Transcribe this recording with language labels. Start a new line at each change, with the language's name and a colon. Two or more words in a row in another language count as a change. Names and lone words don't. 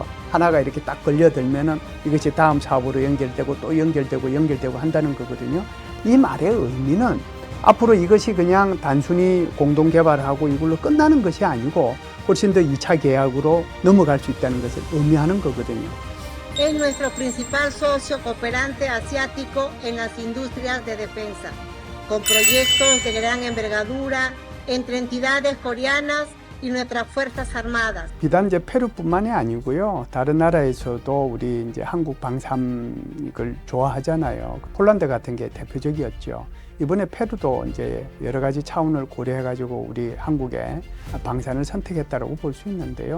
Korean: 하나가 이렇게 딱 걸려들면은 이것이 다음 사업으로 연결되고 또 연결되고 한다는 거거든요. 이 말의 의미는 앞으로 이것이 그냥 단순히 공동 개발하고 이걸로 끝나는 것이 아니고 훨씬 더 2차 계약으로 넘어갈 수 있다는 것을 의미하는 거거든요.
Spanish: Es nuestro principal socio cooperante asiático en las industrias de defensa, con proyectos de gran envergadura entre entidades coreanas y nuestras fuerzas armadas.
Korean: 비단 이제 페루뿐만이 아니고요. 다른 나라에서도 우리 이제 한국 방산 이걸 좋아하잖아요. 폴란드 같은 게 대표적이었죠. 이번에 페루도 이제 여러 가지 차원을 고려해가지고 우리 한국의 방산을 선택했다라고 볼 수 있는데요.